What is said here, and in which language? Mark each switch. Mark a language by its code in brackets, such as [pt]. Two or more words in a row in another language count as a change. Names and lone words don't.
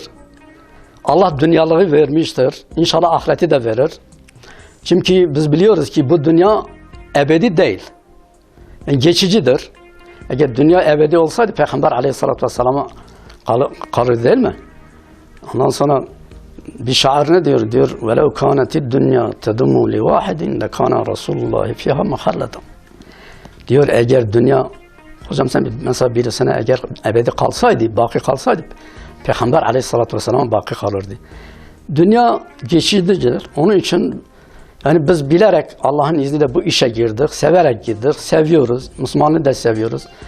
[tr] Allah dünyalığı vermiştir. İnşallah ahireti de verir. Çünkü biz biliyoruz ki bu dünya ebedi değil. Yani geçicidir. Eğer dünya ebedi olsaydı Peygamber Aleyhisselatü Vesselam'a kalır değil mi? Ondan sonra bir şair ne diyor? [ar] Diyor وَلَوْ كَانَتِ الدُّنْيَا تَدُمُّ لِوَاحِدٍ لَكَانَ رَسُولُ اللّٰهِ فِيهَا مَخَلَّدًا. [tr] Diyor eğer dünya, hocam sen mesela birisine eğer ebedi kalsaydı, baki kalsaydı, Peygamber Aleyhisselatü Vesselam'a baki kalırdı. Dünya geçicidir. Onun için yani biz bilerek Allah'ın izniyle bu işe girdik, severek girdik, seviyoruz, Müslümanlığı da seviyoruz.